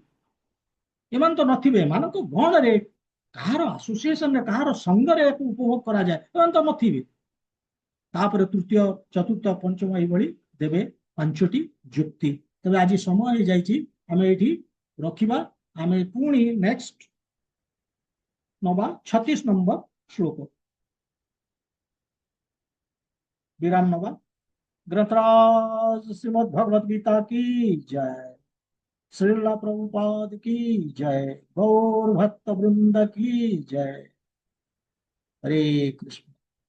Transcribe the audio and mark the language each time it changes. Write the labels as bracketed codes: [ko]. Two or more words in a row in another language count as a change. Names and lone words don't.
[or] ଏମାନେ ତ ନଥିବେ, ଏମାନଙ୍କ ଗଣରେ କାହାର ଆସୋସିଏସନରେ କାହାର ସଙ୍ଗରେ ଏହାକୁ ଉପଭୋଗ କରାଯାଏ, ଏମାନେ ତ ନଥିବେ। ତାପରେ ତୃତୀୟ ଚତୁର୍ଥ ପଞ୍ଚମ ଏଇଭଳି ଦେବେ 5ଟି ଯୁକ୍ତି। ତେବେ ଆଜି ସମୟ ହେଇଯାଇଛି, ଆମେ ଏଇଠି ରଖିବା। ଆମେ ପୁଣି ନେକ୍ସଟ ନବା 36 ନମ୍ବର ଶ୍ଲୋକ। ବିରାମ ନବା। [hi] ग्रंथराज श्रीमद् भगवद गीता की जय। श्रीला प्रभुपाद की जय। गौर भक्त वृंद की जय। हरे कृष्ण।